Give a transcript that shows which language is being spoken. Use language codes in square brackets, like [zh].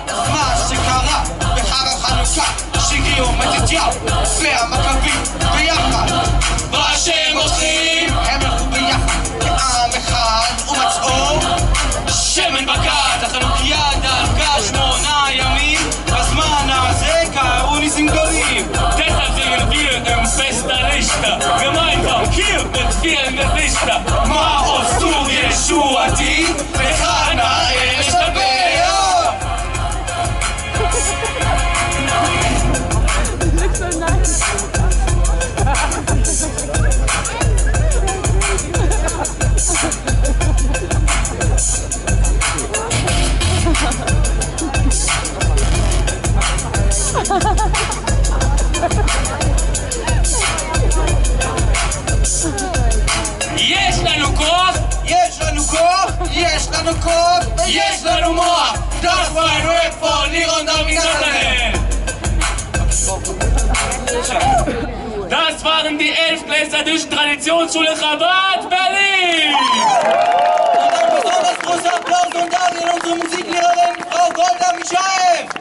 [he] מה שקרה בחג החנוכה, שהגיעו מתתיהו והמכבים ביחד. והשם עושים, הם הלכו ביחד כעם אחד ומצאו שמן בקד. החנוכיה דאגה 8 ימים, בזמן הזה קרו ניסים גדולים. [de] Im Fest der Richter, gemeinsam hier mit vielen Gesichter. [he] Ma'os tu Yeshuati, Bechana Eshabea. [en] Looks so nice. [he] יש לנו כוח, יש לנו כוח, יש לנו כוח, יש לנו מוח. [de] Das war ein Rap von Liron David. Das waren die 11 Klässler durch Traditionsschule Chabad Berlin. Und ein besonders großer Applaus und Dank an unsere Musiklehrerin Frau Goda Michael.